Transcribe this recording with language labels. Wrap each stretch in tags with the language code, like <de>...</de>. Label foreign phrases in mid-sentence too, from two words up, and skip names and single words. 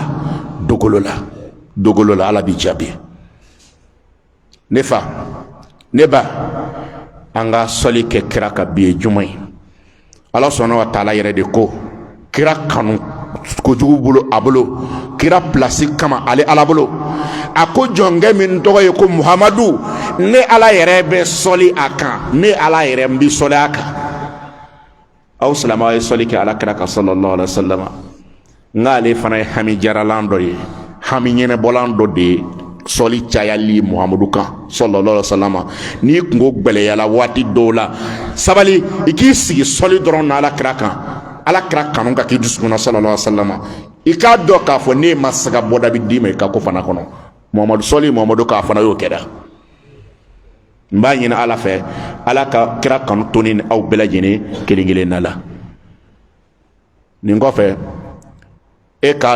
<bm>la ala b'i jaabi ne fa ne ba an ka sɔli kɛ kira ka bi ye juma ye ala sɔnna wa taala yɛrɛ de ko kira kanu kojugu bolo a bolo kira pilasi kama ale ala bolo a ko jɔnkɛ min tɔgɔ ye ko muhamadu ne ala yɛrɛ bɛ sɔli a kan ne ala yɛrɛ n bi sɔli a kan aw silamɛw ye sɔli kɛ ala kira kan</bm> <ar>sallallahu alaihi wasallam</ar> <bm>n'ale fana ye hami jaralan dɔ ye hami ɲɛnɛbɔlan dɔ de ye sɔli cayali muhamadu kan</bm> <ar>sallallahu alaihi wasallam</ar> <bm>n'i kungo gbɛlɛyala waati dɔw la sabali i k'i sigi sɔli dɔrɔn na ala kira kan ala kira kanu ka k'i dusukun</bm> <ar>sallallahu alaihi wasallam</ar> <bm>i k'a dɔn k'a fɔ ne ma se ka bɔda bi d'i ma i ka ko fana kɔnɔ muhamadu sɔli muhamadu k'a fana y'o kɛra n b'a ɲini ala fɛ ala ka kira kanu to ni aw bɛɛ lajɛlen kelen kelen na la nin kɔfɛ e k'a</bm>